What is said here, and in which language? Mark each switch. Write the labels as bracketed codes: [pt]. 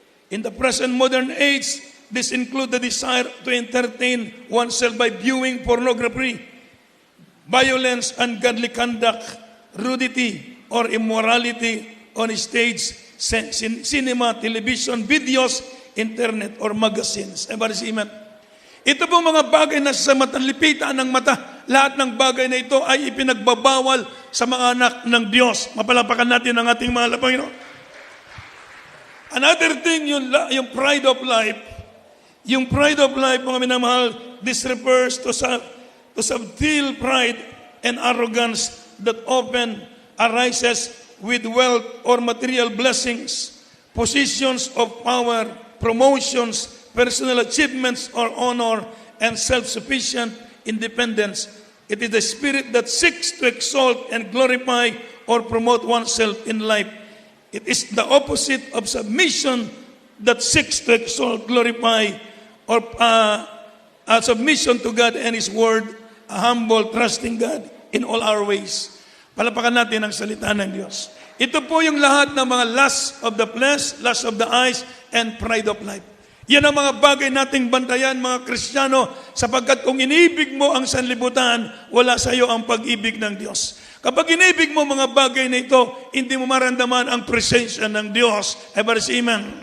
[en] In the present modern age, this includes the desire to entertain oneself by viewing pornography, violence, ungodly conduct, rudity, or immorality on stage, cinema, television, videos, internet, or magazines. Amen. [tl] Ito pong mga bagay na sa matalipitan ng mata, lahat ng bagay na ito ay ipinagbabawal sa mga anak ng Diyos. Mapalapakan natin ang ating mahal na Panginoon. [en] Another thing, yung pride of life. Yung pride of life, [tl] mga minamahal, [en] this refers to subtle pride and arrogance that often arises with wealth or material blessings, positions of power, promotions, personal achievements or honor, and self-sufficient independence. It is the spirit that seeks to exalt and glorify or promote oneself in life. It is the opposite of submission that seeks to exalt, glorify, or submission to God and His Word, a humble, trusting God in all our ways. [tl] Palapakan natin ang salita ng Diyos. Ito po yung lahat ng mga [en] lust of the flesh, lust of the eyes, and pride of life. [tl] Yan ang mga bagay nating bantayan, mga Kristiyano, sapagkat kung inibig mo ang sanlibutan, wala sa iyo ang pag-ibig ng Diyos. Kapag inibig mo mga bagay na ito, hindi mo maramdaman ang presensya ng Diyos. Amen.